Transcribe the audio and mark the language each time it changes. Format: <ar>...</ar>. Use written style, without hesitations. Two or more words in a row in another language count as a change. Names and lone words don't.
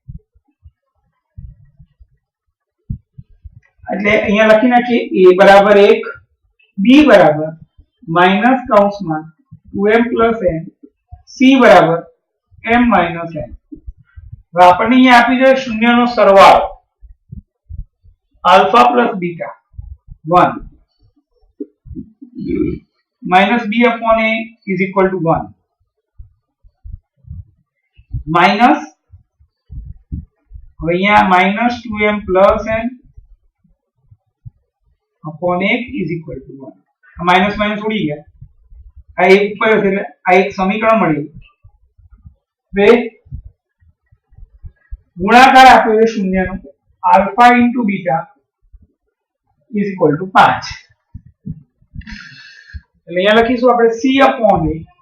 <gu>એટલે અહીંયા લખી નાખીએ a બરાબર 1 b બરાબર માઈનસ કૌંસમાં 2m + n c બરાબર m - n હવે આપણને અહીંયા આપી છે શૂન્યનો સરવાળો આલ્ફા + બીટા</gu> <en>1 minus b upon a is equal to 1</en> <gu>minus હવે અહીંયા</gu> <en>minus 2m plus n upon a is equal to 1</en> <gu>આ માઈનસ માઈનસ ઉડી ગયા આ એક ઉપર હશે એટલે આ એક સમીકરણ મળી બે ગુણાકાર આપ્યો છે શૂન્યનો આલ્ફા * બીટા</gu> <en>is equal to 5</en> <gu>એટલે અહીંયા લખીશું આપણે</gu> <en>c upon a</en>